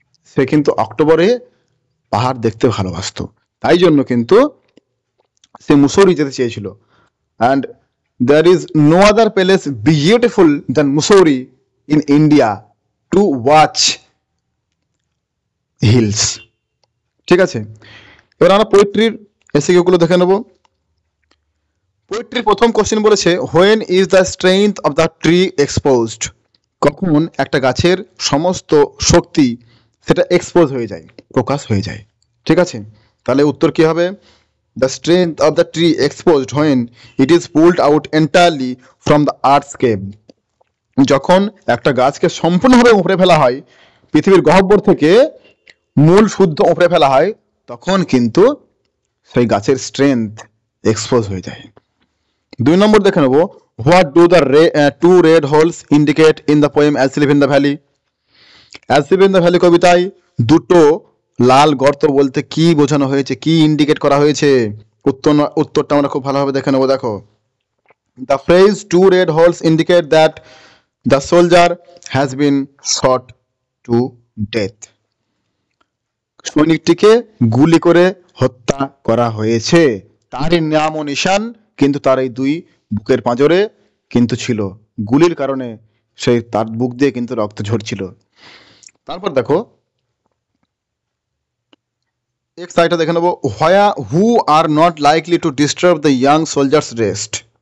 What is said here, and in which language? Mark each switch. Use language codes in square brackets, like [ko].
[bn] সে কিন্তু অক্টোবরে পাহাড় দেখতে ভালোবাসতো, তাই জন্য কিন্তু সে মুসৌরি যেতে চেয়েছিল। [en] and there is no other place beautiful than Mussoorie in India to watch hills. [bn] ঠিক আছে, এবার আমরা পোয়েট্রির এসিকিউগুলো দেখে নেব। পোয়েট্রির প্রথম কোশ্চেন বলেছে [en] When is the strength of the tree exposed? [bn] কখন একটা গাছের সমস্ত শক্তি সেটা এক্সপোজ হয়ে যায়, প্রকাশ হয়ে যায়। ঠিক আছে, তাহলে উত্তর কি হবে? [en] the strength of the tree exposed when it is pulled out entirely from the earthscape. [bn] যখন একটা গাছকে সম্পূর্ণভাবে উপড়ে ফেলা হয়, পৃথিবীর গহ্বর থেকে মূল শুদ্ধ উপড়ে ফেলা হয়, তখন কিন্তু সেই গাছের স্ট্রেংথ এক্সপোজ হয়ে যায়। [en] 2 [bn] নম্বর দেখে নেব, [en] What do the two red holes indicate in the poem As Live in the Valley? [bn] As Live in the Valley কবিতায় দুটো লাল গর্ত বলতে কি বোঝানো হয়েছে, কি ইন্ডিকেট করা হয়েছে? উত্তরটা আমরা খুব ভালোভাবে দেখে নেব। [en] দেখো, the phrase two red holes indicate that the soldier has been shot to death. [bn] সৈনিকটিকে গুলি করে হত্যা করা হয়েছে। তারই নাম ও নিশান কিন্তু তার এই দুই বুকের পাঁজরে কিন্তু ছিল, গুলির কারণে সেই তার বুক দিয়ে কিন্তু রক্ত ঝরছিল। তারপর দেখো এক সাইডটা দেখে নেবো, [en] Who are not likely to disturb the young soldiers rest.